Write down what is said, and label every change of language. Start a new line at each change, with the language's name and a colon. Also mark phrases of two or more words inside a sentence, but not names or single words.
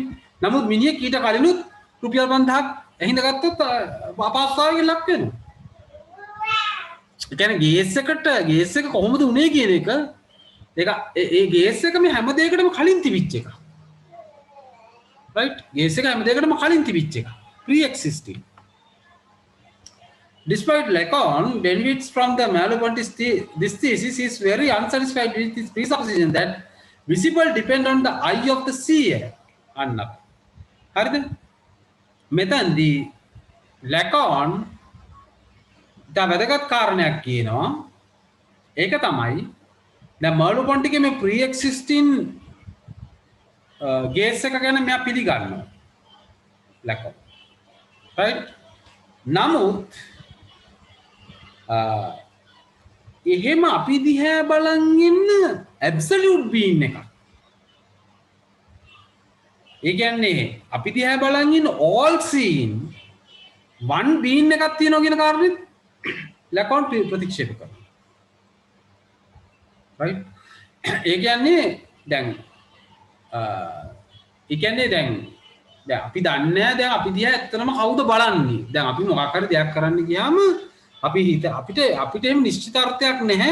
Sinhala: නමුත් මිනිහෙක් ඊට කලිනුත් රුපියල් 5000ක් ඇහිඳ ගත්තොත් අපහසුතාවයකින් ලක් වෙනවා. ඒ කියන්නේ ගේස් එක කොහොමද උනේ කියන එක ඒක ඒ ගේස් එක මේ හැම දෙයකටම කලින් තිබිච්ච එක. right ගේස් එක හැම දෙයකටම කලින් තිබිච්ච එක. pre-existing.
English: Despite Lacan benefits from the Merleau-Ponty this thesis is very unsatisfied with this presupposition that visible depend on the eye of the seer.
Sinhala: අන්න. හරිද? මෙතනදී Lacan दा වැදගත් කාරණයක් කියනවා. ඒක තමයි දැන් Merleau-Ponty මේ
English: pre-existing gaze
Sinhala: එක ගැන මෙයා පිළිගන්නවා. Lacan. right? නමුත් එහෙම අපි දිහා බලන් ඉන්න
English: absolute being
Sinhala: එකක්. ඒ කියන්නේ අපි දිහා බලන් ඉන්න
English: all seen one being
Sinhala: එකක් තියෙනවා කියන කාරණෙත් Lacan ප්‍රතික්ෂේප කරනවා. right? ඒ කියන්නේ දැන් දැන් අපි දන්නේ දැන් අපි දිහා ඇත්තටම කවුද බලන්නේ? දැන් අපි මොකක් හරි දෙයක් කරන්න ගියාම අපිට එහෙම නිශ්චිත අර්ථයක් නැහැ.